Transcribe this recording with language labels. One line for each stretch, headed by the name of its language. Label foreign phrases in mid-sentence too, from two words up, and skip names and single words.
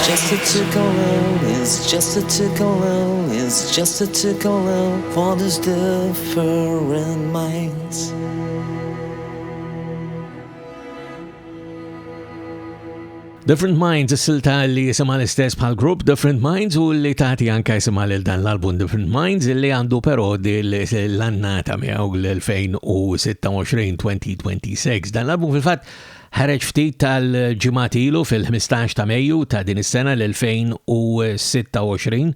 English: just a tickle, it's just a tickle, it's just a tickle for these different minds. Different Minds,
Maltese: is-silta li jisima l-istess bħal Grupp Different Minds u li tagħti anke jisima lil dan l-album Different Minds li għandu però l-annata miegħu l-2026. Dan l-album fil-fatt ħareġ ftit tal-ġimgħat ilu fil-15 ta' Mejju ta' din is-sena l-2026.